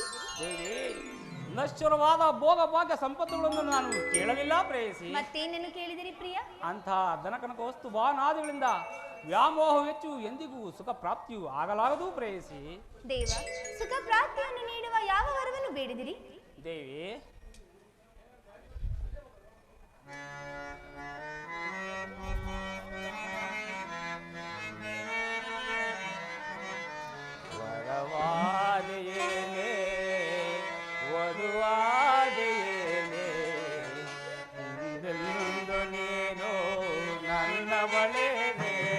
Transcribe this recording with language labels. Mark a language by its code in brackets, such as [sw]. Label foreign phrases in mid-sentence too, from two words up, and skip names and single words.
[kn] ನಶ್ವರವಾದ ಭೋಗ ಭಾಗ್ಯ ಸಂಪತ್ತುಗಳನ್ನು ನಾನು ಕೇಳಲಿಲ್ಲ ಪ್ರೇಯಸಿ. ಮತ್ತೇನನ್ನು ಕೇಳಿದಿರಿ ಪ್ರಿಯ? ಅಂಥ ದನಕನಕ ವಸ್ತು ವಾಹನಾದಿಗಳಿಂದ ವ್ಯಾಮೋಹ ಹೆಚ್ಚು ಎಂದಿಗೂ ಸುಖ ಪ್ರಾಪ್ತಿಯು ಆಗಲಾಗದು ಪ್ರೇಯಸಿ. ದೇವ, ಸುಖ ಪ್ರಾಪ್ತಿಯನ್ನು ನೀಡುವ ಯಾವ ವರವನ್ನು ಬೇಡಿದಿರಿ? ದೇವಿ, ವರವಾದೆಯೇನೆ ವಧುವಾದೆಯೇನೆ ಹಿಂದೆಂದು ನೀನು ನನ್ನ ಬಳೆನೆ.